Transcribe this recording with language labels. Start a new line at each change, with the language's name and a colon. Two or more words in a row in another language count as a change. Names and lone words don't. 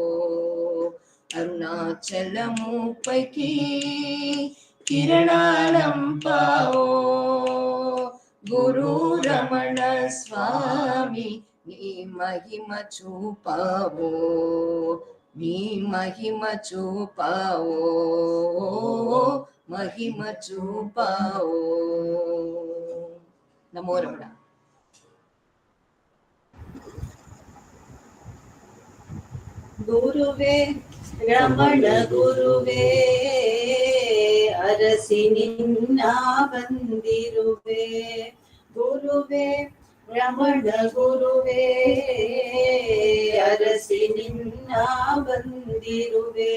Telugu: అరుణాచలము పైకి కిరణాలంపావో, గురు రమణ స్వామి నీ మహిమ చూపావో, నీ మహిమ చూపావో, మహిమ చూపావో. నమో రమణ.
Kannada: ಗುರುವೇ ರಮಣ ಗುರುವೇ ಅರಸಿ ನಿನ್ನ ಬಂದಿರುವೆ, ಗುರುವೇ ರಮಣ ಗುರುವೇ ಅರಸಿ ನಿನ್ನ ಬಂದಿರುವೆ.